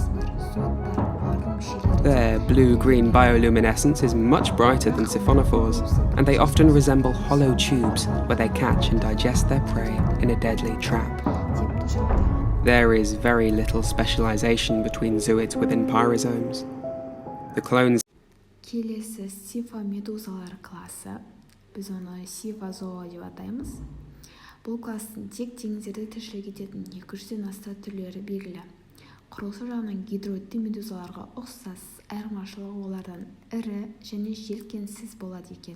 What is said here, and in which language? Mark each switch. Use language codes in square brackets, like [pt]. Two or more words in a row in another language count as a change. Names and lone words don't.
[en] Their blue-green bioluminescence is much brighter than siphonophores, and they often resemble hollow tubes where they catch and digest their prey in a deadly trap. There is very little specialization between zooids within pyrosomes. The clones. [kk] Келесі сифа медузалар класы, біз оны сифазоа деп атаймыз. Бұл кластың тек теңіздерде тіршілік ететін 200-ден аса түрлері белгілі. Құрылысы жағынан гидроидты медузаларға ұқсас, айырмашылығы олардан ірі және желкенсіз болады екен.